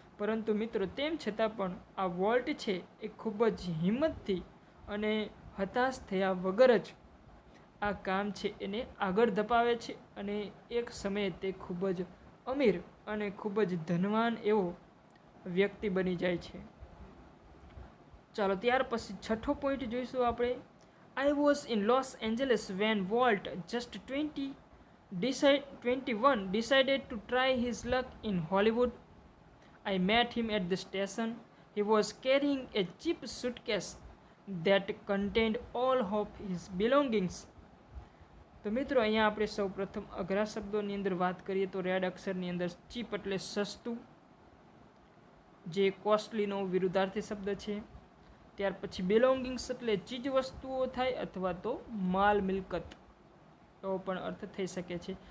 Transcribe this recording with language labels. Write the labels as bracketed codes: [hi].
[gu] પરંતુ મિત્રો તેમ છતાં પણ આ વોલ્ટ છે એ ખૂબ જ હિંમતથી અને હતાશ થયા વગર જ આ કામ છે એને આગળ ધપાવે છે અને એક સમયે તે ખૂબ જ અમીર અને ખૂબ જ ધનવાન એવો વ્યક્તિ બની જાય છે. ચાલો ત્યાર પછી 6થો પોઈન્ટ જોઈશું આપણે. [en] I was in Los Angeles when Walt, just 21, decided to try his luck in Hollywood. I met him at the station. He was carrying a cheap suitcase that contained all of his belongings. [gu] તો મિત્રો અહીંયા આપણે સૌ પ્રથમ અઘરા શબ્દોની અંદર વાત કરીએ તો રેડ અક્ષરની અંદર ચીપ એટલે સસ્તું, જે કોસ્ટલીનો વિરુદ્ધાર્થી શબ્દ છે. ત્યાર પછી બિલોંગિંગ્સ એટલે ચીજ વસ્તુઓ થાય અથવા તો માલ મિલકત એવો પણ અર્થ થઈ શકે છે.